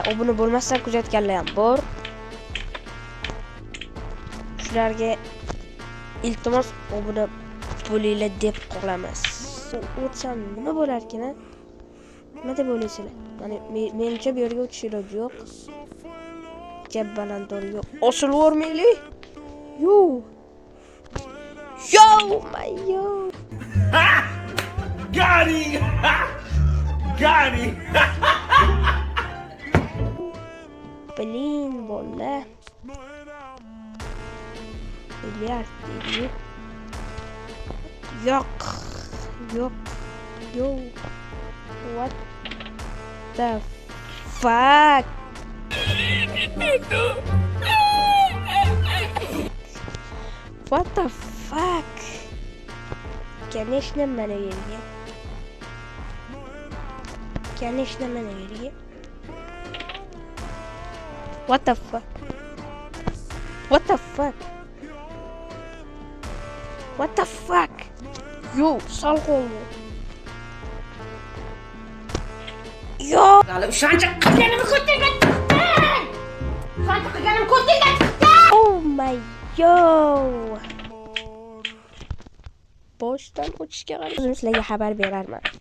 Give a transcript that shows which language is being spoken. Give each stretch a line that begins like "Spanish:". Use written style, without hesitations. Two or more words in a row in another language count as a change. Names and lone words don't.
Uzbek: Obuna bo'lmasdan kuzatganlar ham bor. Shularga iltimos obuna bo'linglar deb qolamiz. O'tsam nima bo'lar ekan? Nima deb o'ylaysizlar? Menimcha bu yerga o'tish iloji yo'q. Gap balandorga osilvormaylik. Yo, mayo.
English: Got him.
Uzbek: Biling bola. Bilyard deydi. Yo'q. Yo.
English: What the fuck? What the fuck?
Uzbek: Конечно, mana yerga. Конечно, mana yerga.
English: What the fuck? What the fuck? What the fuck?
Uzbek: Yo, sal qoldi. Yo, Hali o'shancha qilganimni ko'rtinglar. O'shancha qilganimni ko'rtinglar.
English: oh my yo.
Uzbek: Boshdan o'tishga qarab o'zim sizlarga xabar berarman.